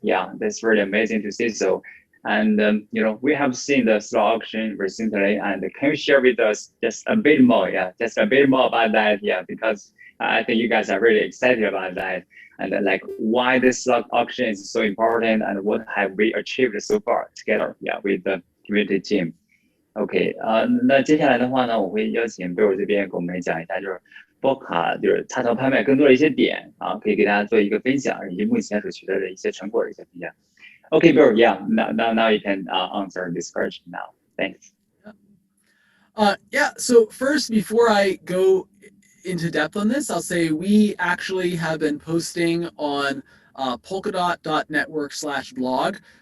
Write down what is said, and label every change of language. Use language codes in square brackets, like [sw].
[en] Yeah, that's really amazing to see. So, and we have seen the slot auction recently, and can you share with us just a bit more? Yeah, just a bit more about that. Yeah, because I think you guys are really excited about that. And like why this slot auction is so important, and what have we achieved so far together, yeah, with the community team. [zh] OK， 那接下来的话呢，我会邀请贝尔这边给我们讲一下，就是波卡就是插槽拍卖更多的一些点啊，可以给大家做一个分享，以及目前所取得的一些成果的一些分享。 [en] OK, Bill, yeah, now you can answer this question now. Thanks. Yeah. So first, before I go into depth on this, I'll say we actually have been posting on polkadot.network/blog.